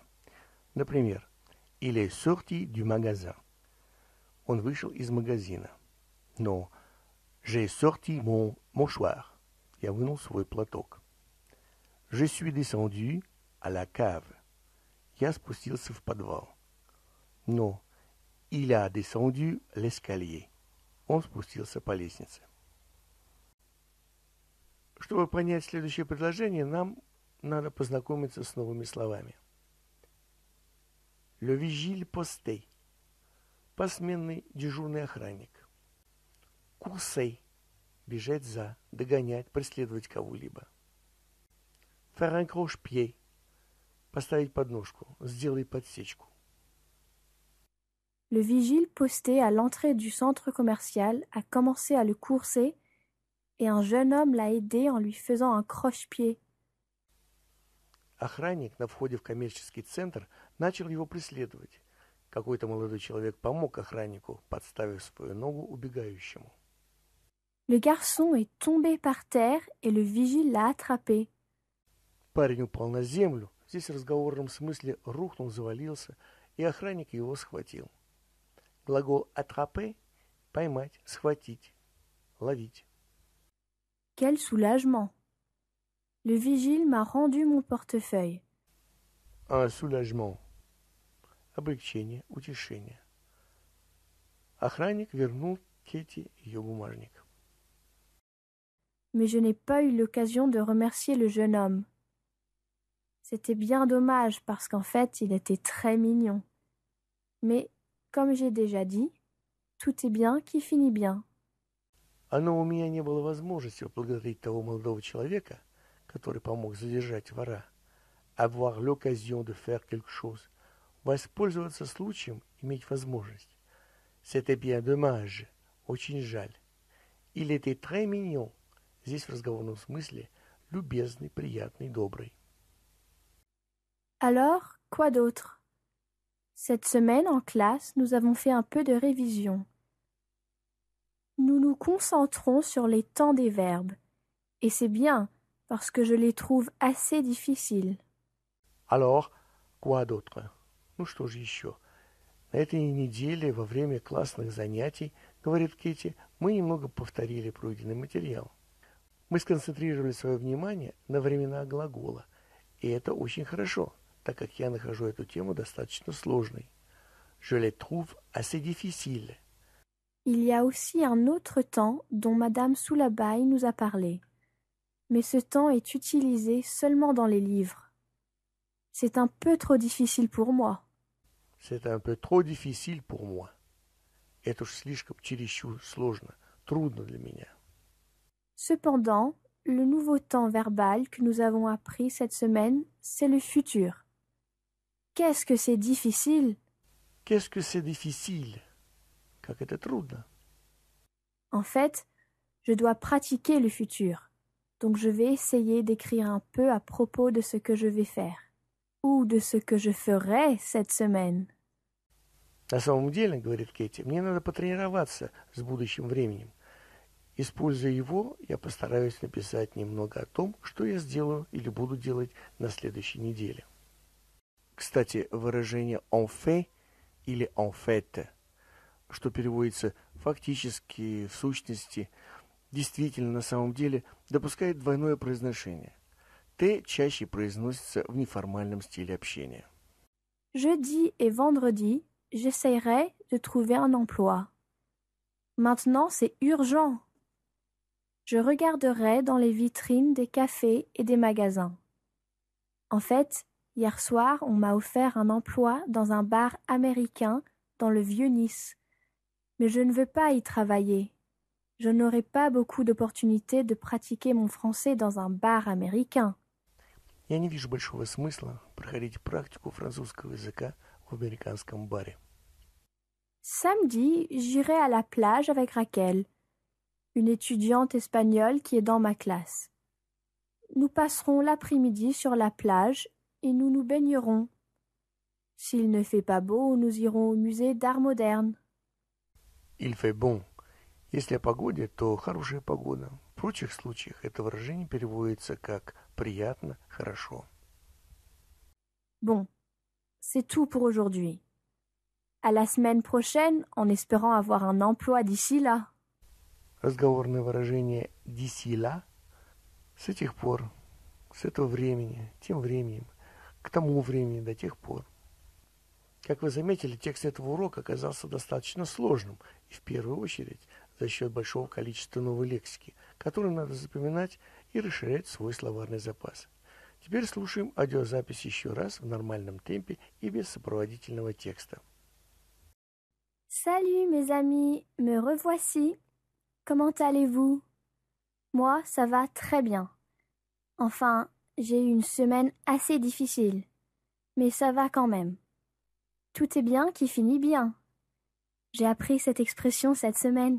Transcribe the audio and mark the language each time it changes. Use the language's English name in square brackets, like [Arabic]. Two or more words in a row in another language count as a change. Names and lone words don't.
[Russian] Например, [French] il est sorti du magasin. [Russian] Он вышел из магазина. [French] Но J'ai sorti mon mouchoir. [Russian] Я вынул свой платок. [French] Je suis descendu à la cave. [Russian] Я спустился в подвал. [French] Non, il a descendu l'escalier. [Russian] Он спустился по лестнице. Чтобы понять следующее предложение, нам надо познакомиться с новыми словами. [French] Le vigile posté. [Russian] Посменный дежурный охранник. [French] Courser. [Russian] Бежать за, догонять, преследовать кого-либо. [French] Faire un croche-pied. [Russian] Поставить подножку, сделай подсечку. [French] Le vigile posté à l'entrée du centre commercial a commencé à le courser et un jeune homme l'a aidé en lui faisant un croche-pied. [Russian] Охранник на входе в коммерческий центр начал его преследовать. Какой-то молодой человек помог охраннику, подставив свою ногу убегающему. [French] Le garçon est tombé par terre et le vigile l'a attrapé. [Russian] Парень упал на землю, здесь в разговорном смысле рухнул, завалился, и охранник его схватил. Глагол «attraper» – поймать, схватить, ловить. [French] Quel soulagement! Le vigile m'a rendu mon portefeuille. Un soulagement. [Russian] Облегчение, утешение. Охранник вернул Кэти ее бумажник. [French] Mais je n'ai pas eu l'occasion de remercier le jeune homme. C'était bien dommage parce qu'en fait, il était très mignon. Mais, comme j'ai déjà dit, tout est bien qui finit bien. [Russian] Но у меня не было возможности поблагодарить того молодого человека, который помог задержать вора, [French] avoir l'occasion de faire quelque chose, [Russian] воспользоваться случаем, иметь возможность. [French] C'était bien dommage, [Russian] очень жаль. [French] Il était très mignon, [Russian] здесь в разговорном смысле любезный, приятный, добрый. [French] Alors, quoi d'autre? Cette semaine, en classe, nous avons fait un peu de révision. Nous nous concentrons sur les temps des verbes. Et c'est bien, parce que je les trouve assez difficiles. Alors, quoi d'autre? [Russian] Ну что же еще? На этой неделе во время классных занятий, говорит Кэти, мы немного повторили пройденный материал. Мы сконцентрировали свое внимание на временах глагола, и это очень хорошо, так как я нахожу эту тему достаточно сложной. [French] Je les trouve assez difficiles. Il y a aussi un autre temps dont Madame Soulabaï nous a parlé. Mais ce temps est utilisé seulement dans les livres. C'est un peu trop difficile pour moi. C'est un peu trop difficile pour moi. [Russian] Это уж слишком чересчур сложно, трудно для меня. [French] Cependant, le nouveau temps verbal que nous avons appris cette semaine, c'est le futur. Qu'est-ce que c'est difficile? Qu'est-ce que c'est difficile? [Russian] Как это трудно. [French] En fait, je dois pratiquer le futur. Donc je vais essayer d'écrire un peu à propos de ce que je vais faire. Ou de ce que je ferai cette semaine. [Russian] На самом деле, говорит Кэти, мне надо потренироваться с будущим временем. Используя его, я постараюсь написать немного о том, что я сделаю или буду делать на следующей неделе. Кстати, выражение [French] «en fait» [Russian] или [French] «en fait», [Russian] что переводится фактически, в сущности, действительно, на самом деле, допускает двойное произношение. «Т» чаще произносится в неформальном стиле общения. [French] Jeudi et vendredi, j'essaierai de trouver un emploi. Maintenant, c'est urgent. Je regarderai dans les vitrines des cafés et des magasins. En fait, hier soir, on m'a offert un emploi dans un bar américain dans le vieux Nice. Mais je ne veux pas y travailler. Je n'aurai pas beaucoup d'opportunités de pratiquer mon français dans un bar américain. [Russian] Я не вижу большого смысла проходить практику французского языка в американском баре. [French] Samedi, j'irai à la plage avec Raquel, une étudiante espagnole qui est dans ma classe. Nous passerons l'après-midi sur la plage et nous nous baignerons. S'il ne fait pas beau, nous irons au musée d'art moderne. Il fait bon. [Russian] Если о погоде, то хорошая погода. В прочих случаях это выражение переводится как «приятно», «хорошо». [French] Bon, c'est tout pour aujourd'hui. À la semaine prochaine, en espérant avoir un emploi d'ici là. [Russian] Разговорное выражение [French] «d'ici là» [Russian] с тех пор, с этого времени, тем временем, к тому времени, до тех пор. Как вы заметили, текст этого урока оказался достаточно сложным, и в первую очередь за счет большого количества новой лексики, которую надо запоминать и расширять свой словарный запас. Теперь слушаем аудиозапись еще раз в нормальном темпе и без сопроводительного текста. [French] Salut mes amis, me revoici. Comment allez-vous? Moi, ça va très bien. Enfin, j'ai eu une semaine assez difficile, mais ça va quand même. Tout est bien qui finit bien. J'ai appris cette expression cette semaine.